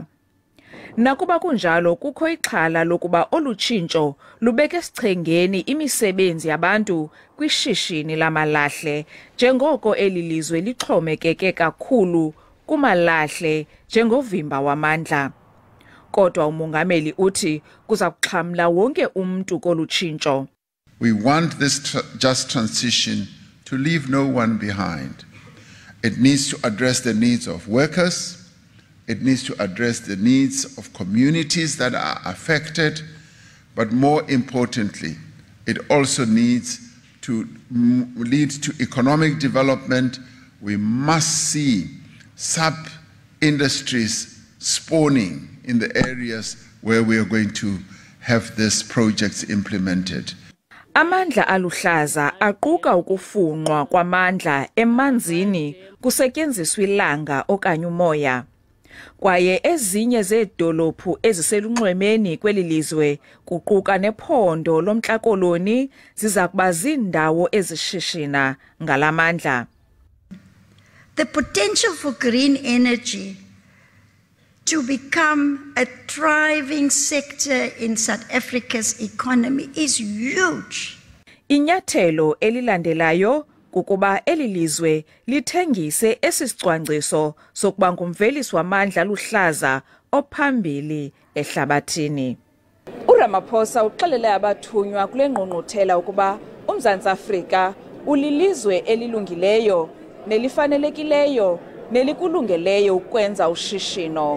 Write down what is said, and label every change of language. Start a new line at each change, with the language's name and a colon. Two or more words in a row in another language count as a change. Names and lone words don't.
Xhosa: Nakuba kunjalo kukho ixhala lokuba olutshintsho lubeke sichengeni imisebenzi yabantu kwishishini lamalahle njengoko elilizwe lixhomekeke kakhulu kumalahle njengovimba wamandla. Kodwa umongameli uthi kuza kuxhamla wonke umntu kolutshintsho.
English: We want this just transition to leave no one behind. It needs to address the needs of workers. It needs to address the needs of communities that are affected, but more importantly, it also needs to lead to economic development. We must see sub-industries spawning in the areas where we are going to have these projects implemented.
Xhosa: Amandla aluhlaza aquka ukufunqwa kwamandla emanzini kusetyenziswa ilanga okanye umoya. Kwaye ezinye zeedolophu eziselunxwemeni kweli lizwe kuquka nephondo lomntla koloni ziza kuba ziindawo ezishishina ngalamandla.
English: The potential for green energy to become a thriving sector in South Africa's economy is huge.
Xhosa: Inyathelo elilandelayo kukuba eli lizwe lithengise esisicwangciso sokuba ngumvelisi wamandla aluhlaza ophambili ehlabathini. uRamaphosa uxelele abathunywa kule ngqungquthela ukuba uMzantsi Afrika ulilizwe elilungileyo nelifanelekileyo nelikulungeleyo ukwenza ushishino.